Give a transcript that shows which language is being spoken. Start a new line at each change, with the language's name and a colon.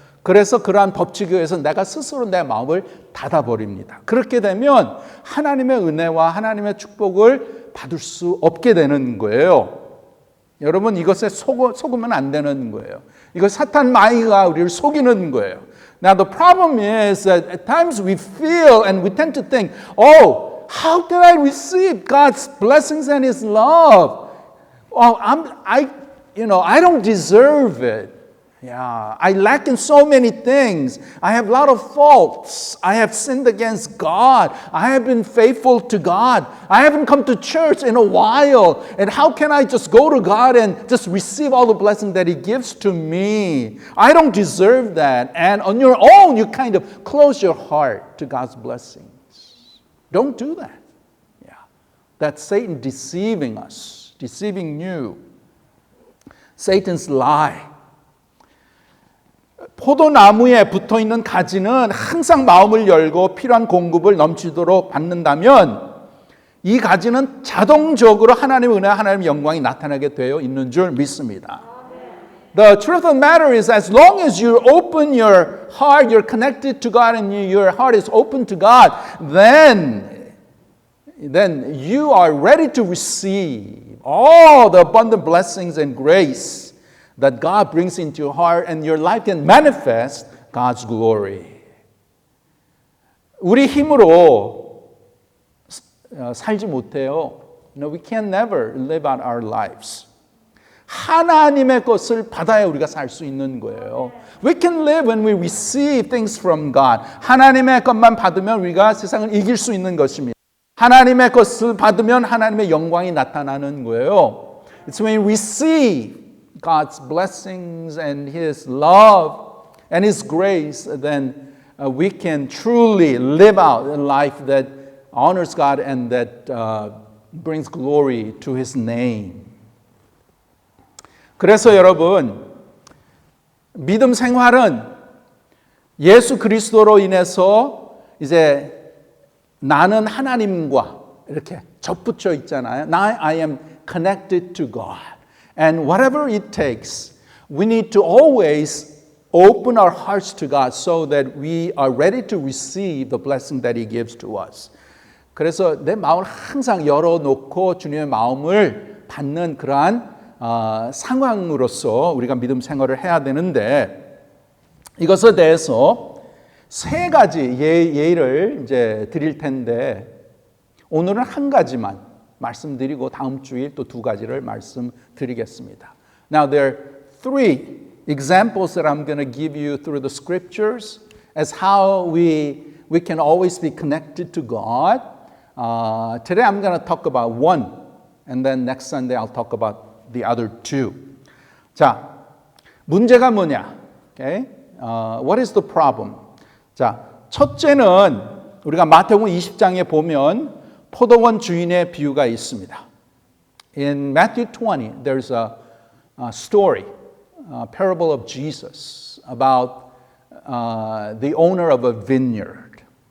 Korean: 그래서 그러한 법칙에 의해서 내가 스스로 내 마음을 닫아버립니다. 그렇게 되면 하나님의 은혜와 하나님의 축복을 받을 수 없게 되는 거예요. 여러분, 이것에 속으면 안 되는 거예요. 이거 사탄 마귀가 우리를 속이는 거예요.
English: Now the problem is that at times we feel and we tend to think, how can I receive God's blessings and His love? I don't deserve it. Yeah, I lack in so many things. I have a lot of faults. I have sinned against God. I have been faithful to God. I haven't come to church in a while. And how can I just go to God and just receive all the blessings that He gives to me? I don't deserve that. And on your own, you kind of close your heart to God's blessings. Don't do that. Yeah, that's Satan deceiving us, deceiving you. Satan's lie.
Korean: 포도나무에 붙어있는 가지는 항상 마음을 열고 필요한 공급을 넘치도록 받는다면 이 가지는 자동적으로 하나님의 은혜와 하나님의 영광이 나타나게 되어 있는 줄 믿습니다.
English: The truth of the matter is, as long as you open your heart, you're connected to God and your heart is open to God, then you are ready to receive all the abundant blessings and grace that God brings into your heart, and your life can manifest God's glory.
Korean: 우리 힘으로 살지 못해요.
English: We can never live out our lives.
Korean: 하나님의 것을 받아야 우리가 살 수 있는 거예요.
English: We can live when we receive things from God.
Korean: 하나님의 것만 받으면 우리가 세상을 이길 수 있는 것입니다. 하나님의 것을 받으면 하나님의 영광이 나타나는 거예요.
English: It's when we receive God's blessings and His love and His grace, then we can truly live out a life that honors God and that brings glory to His name.
Korean: 그래서 여러분, 믿음 생활은 예수 그리스도로 인해서 이제 나는 하나님과 이렇게 접붙여 있잖아요.
English: Now I am connected to God. And whatever it takes, we need to always open our hearts to God so that we are ready to receive the blessing that He gives to us.
Korean: 그래서 내 마음을 항상 열어놓고 주님의 마음을 받는 그러한 상황으로서 우리가 믿음 생활을 해야 되는데, 이것에 대해서 세 가지 예를 이제 드릴 텐데, 오늘은 한 가지만 말씀드리고 다음 주일 또 두 가지를 말씀드리겠습니다.
English: Now there are three examples that I'm going to give you through the scriptures as how we can always be connected to God. Today I'm going to talk about one, and then next Sunday I'll talk about the other two.
Korean: 자, 문제가 뭐냐?
English: Okay? What is the problem?
Korean: 자, 첫째는 우리가 마태복음 20장에 보면 포도원 주인의 비유가 있습니다.
English: In Matthew 20, there's a story, a parable of Jesus about the owner of a vineyard.